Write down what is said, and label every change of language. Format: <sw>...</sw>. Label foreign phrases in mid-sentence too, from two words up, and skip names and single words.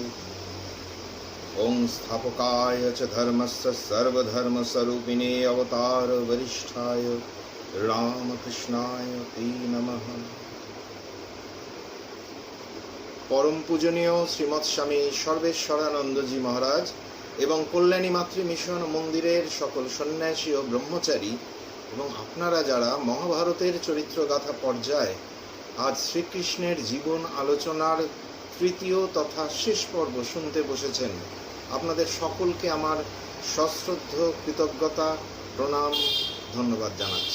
<sa>ओम स्थापकाय च धर्मस्य सर्वधर्मस्वरूपिणे अवतार वरिष्ठाय रामकृष्णाय ते नमः।</sa> <bn>পরম পূজনীয় শ্রীমৎ স্বামী সর্বেশ্বরানন্দজী মহারাজ এবং কল্যাণী মাতৃ মিশন মন্দিরের সকল সন্ন্যাসী আর ব্রহ্মচারী এবং আপনারা যারা মহাভারতের চরিত্রগাথা পর্যায়ে আজ শ্রীকৃষ্ণের জীবন আলোচনার তৃতীয় তথা শেষ পর্ব শুনতে বসেছেন, আপনাদের সকলকে আমার সশ্রদ্ধ কৃতজ্ঞতা প্রণাম ধন্যবাদ জানাচ্ছি।</bn>